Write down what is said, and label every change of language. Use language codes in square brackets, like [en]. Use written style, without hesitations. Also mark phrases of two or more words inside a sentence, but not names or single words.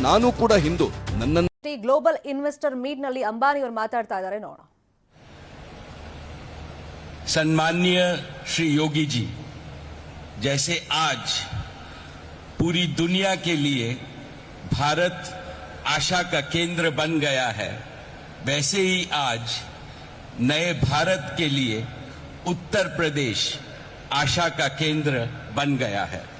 [kn] ನಾನು ಕೂಡ ಹಿಂದೂ. ನನ್ನನ್ನು ಗ್ಲೋಬಲ್ ಇನ್ವೆಸ್ಟರ್ ಮೀಟ್ ನಲ್ಲಿ ಅಂಬಾನಿ ಅವರು ಮಾತಾಡ್ತಾ ಇದ್ದಾರೆ, ನೋಡೋಣ. [hi] सम्माननीय श्री योगी जी, जैसे आज पूरी दुनिया के लिए भारत आशा का केंद्र बन गया है, वैसे ही आज नए भारत के लिए उत्तर प्रदेश आशा का केंद्र बन गया है।